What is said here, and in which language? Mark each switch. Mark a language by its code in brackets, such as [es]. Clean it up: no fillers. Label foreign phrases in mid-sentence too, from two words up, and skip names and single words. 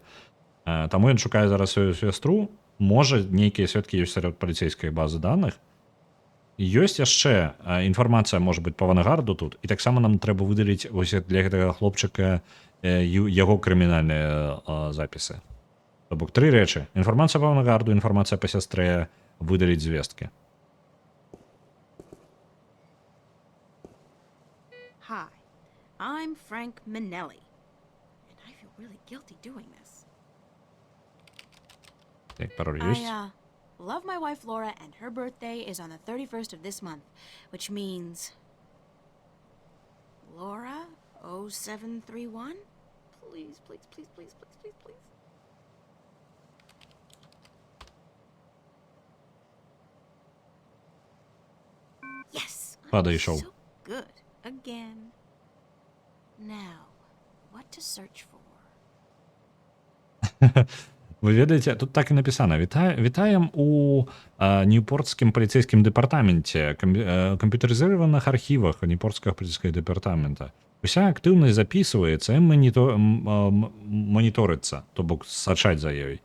[be] Таму ён шукае зараз сваю сястру. Можа, нейкія сведкі ёсць сярод паліцейскай базы даных. Ёсць яшчэ інфармацыя, можа быць, па Вангарду тут, і таксама нам трэба выдаліць вось для гэтага хлопчыка яго крымінальныя запісы. То бок 3 рэчы: інфармацыя па Вангарду, інфармацыя па сястрэ, выдаліць звесткі. [en] Hi, I'm Frank Minelli, and I feel really guilty doing this. [be] Так, пароль [en] I, [be] ёсць? [en] love my wife Laura, and her birthday is on the 31st of this month, which means... Laura 0731? Please, please, please, please, please, please, please. Yes! [be] Падайшоў. [en] So good. Again. Now, what to search for? [be] Вы ведаеце, тут так і напісана: вітаем у Ньюпортскім паліцейскім дэпартаменце, камп'ютарызаваных архівах Ньюпортскага паліцейскага дэпартамента. Уся актыўнасць записываецца і моніторыцца, то бок сачаць за ёй.